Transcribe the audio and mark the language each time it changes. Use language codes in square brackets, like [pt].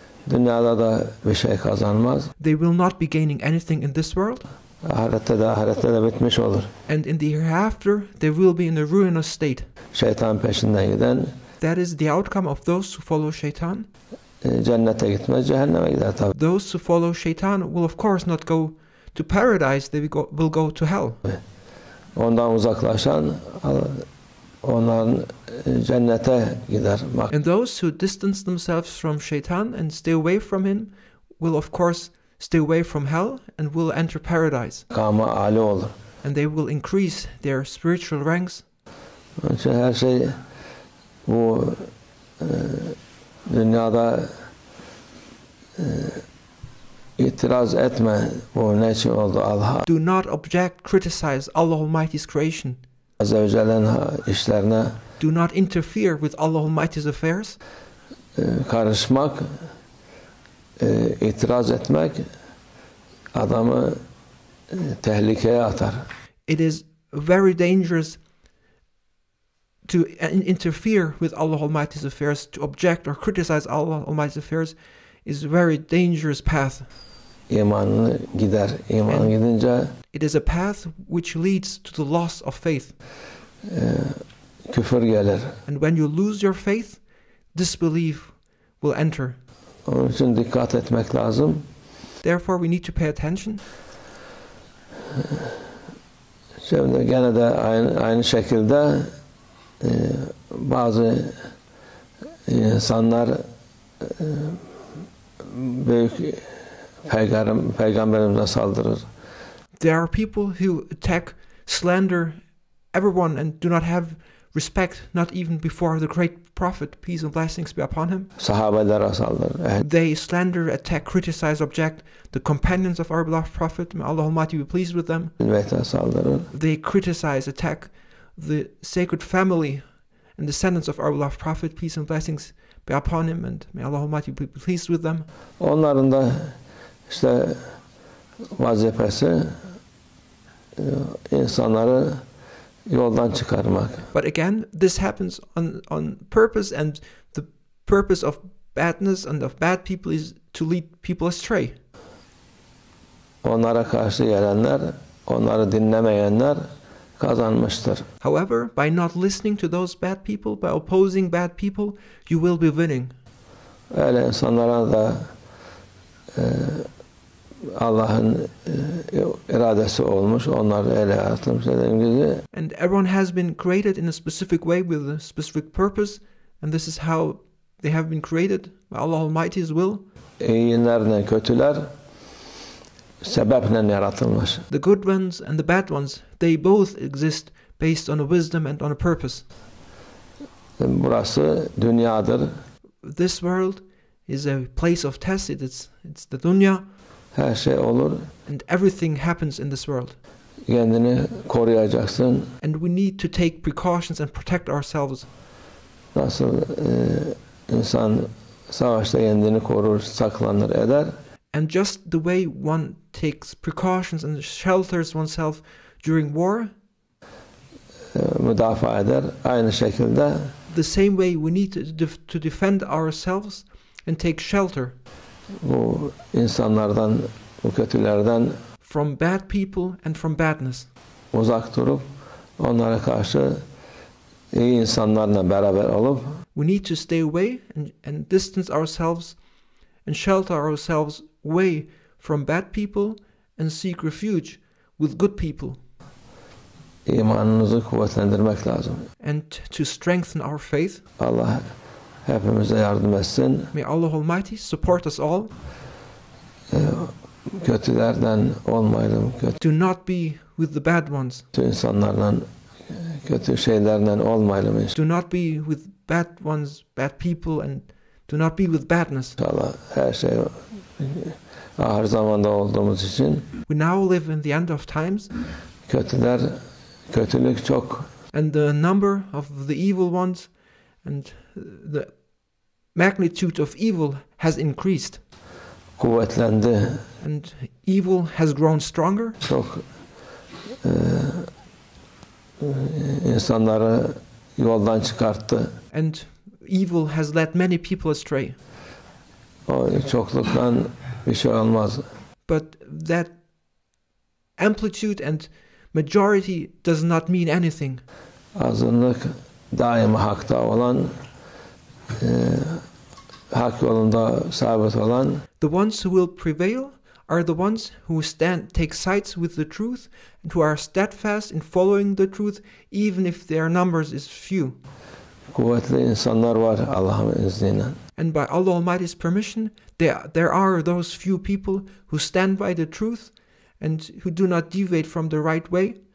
[tr] Dünyada da bir şey kazanmaz. [en] They will not be gaining anything in this world. [tr] Ahirette de bitmiş olur. [en] And in the hereafter, they will be in a ruinous state. [tr] Şeytan peşinden giden. [en] That is the outcome of those who follow shaitan. [tr] Cennete gitmez, cehenneme gider tabii. [en] Those who follow shaitan will of course not go to paradise, they will go to hell. [tr] Ondan uzaklaşan onların cennete gider. [en] And those who distance themselves from shaitan and stay away from him will of course stay away from hell and will enter paradise. [tr] Makamı âli olur. [en] And they will increase their spiritual ranks. [tr] Onun için her şey bu dünyada itiraz etme. Bu ne için oldu Allah? [en] Do not object, criticize Allah Almighty's creation. [tr] Azze ve Celle'nin işlerine [en] Do not interfere with Allah Almighty's affairs. [tr] Karışmak, itiraz etmek adamı tehlikeye atar. [en] It is very dangerous to interfere with Allah Almighty's affairs, to object or criticize Allah Almighty's affairs is a very dangerous path. [tr] İmanını gider. İman gidince [en] it is a path which leads to the loss of faith. [tr] Küfür gelir. [en] And when you lose your faith, disbelief will enter. [tr] Onun için dikkat etmek lazım. [en] Therefore we need to pay attention. [tr] Şimdi gene de aynı şekilde bazı insanlar büyük peygamberimize saldırır. [en] There are people who attack, slander everyone and do not have respect, not even before the great prophet, peace and blessings be upon him. [tr] Sahabelere saldırır. [en] They slander, attack, criticize, object the companions of our beloved prophet. May Allah Almighty be pleased with them. [tr] Saldırır. [en] They criticize, attack the sacred family and descendants of our beloved Prophet, peace and blessings be upon him, and may Allah Almighty be pleased with them. [tr] Onların da işte vazifesi insanları yoldan çıkarmak. [en] But again, this happens on purpose, and the purpose of badness and of bad people is to lead people astray. [tr] Onlara karşı gelenler, onları dinlemeyenler kazanmıştır. [en] However, by not listening to those bad people, by opposing bad people, you will be winning. [tr] Öyle insanlara da Allah'ın iradesi olmuş, onlar öyle yaratılmış dediğim gibi. [en] And everyone has been created in a specific way with a specific purpose, and this is how they have been created by Allah Almighty's will. [tr] İyilerle kötüler sebeple yaratılmış. [en] The good ones and the bad ones, they both exist based on a wisdom and on a purpose. [tr] Burası dünyadır. [en] This world is a place of test. It's the dunya. [tr] Her şey olur. [en] And everything happens in this world. [tr] Kendini koruyacaksın. [en] And we need to take precautions and protect ourselves. [tr] Nasıl insan savaşta kendini korur, saklanır, eder. [en] And just the way one takes precautions and shelters oneself during war, [tr] müdafaa eder. Aynı şekilde [en] the same way we need to defend ourselves and take shelter [tr] bu insanlardan, bu kötülerden [en] from bad people and from badness. [tr] Uzak durup onlara karşı iyi insanlarla beraber olup [en] we need to stay away and distance ourselves and shelter ourselves away from bad people and seek refuge with good people. [tr] İmanınızı kuvvetlendirmek lazım. [en] And to strengthen our faith. [tr] Allah hepimize yardım etsin. [en] May Allah Almighty support us all. [tr] Kötülerden olmayalım. [en] Do not be with the bad ones. [tr] Kötü insanlarla, kötü şeylerden olmayalım. [en] Do not be with bad ones, bad people, and do not be with badness. [tr] İnşallah her şey ahir zamanda olduğumuz için. [en] We now live in the end of times. [tr] Kötülük çok. [en] And the number of the evil ones and the magnitude of evil has increased. [tr] Kuvvetlendi. [en] And evil has grown stronger. [tr] Çok insanları yoldan çıkarttı. [en] And evil has led many people astray. [tr] O çokluktan bir şey olmaz. [en] But that amplitude and majority does not mean anything. [tr] Azınlık daima hakta olan, hak yolunda sabit olan. [en] The ones who will prevail are the ones who take sides with the truth and who are steadfast in following the truth, even if their numbers is few. [tr] Kuvvetli insanlar var Allah'ın izniyle. [en] And by Allah Almighty's permission, there are those few people who stand by the truth and who do not deviate from the right way.